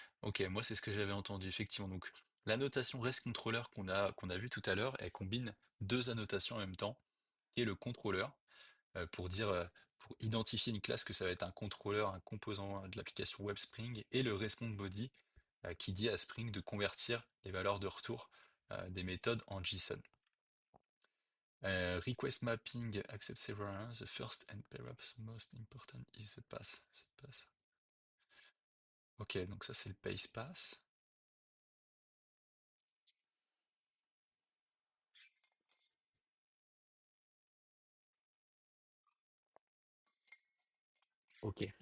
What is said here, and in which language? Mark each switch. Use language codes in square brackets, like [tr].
[fr] Ok, moi c'est ce que j'avais entendu, effectivement. Donc l'annotation REST controller qu'on a vu tout à l'heure, elle combine deux annotations en même temps, qui est le contrôleur, pour dire, pour identifier une classe que ça va être un contrôleur, un composant de l'application web Spring, et le response body, qui dit à Spring de convertir les valeurs de retour des méthodes en JSON. [en] Request mapping accepts several. The first and perhaps most important is the pass. The pass. [fr] Ok, donc ça c'est le base pass. Ok.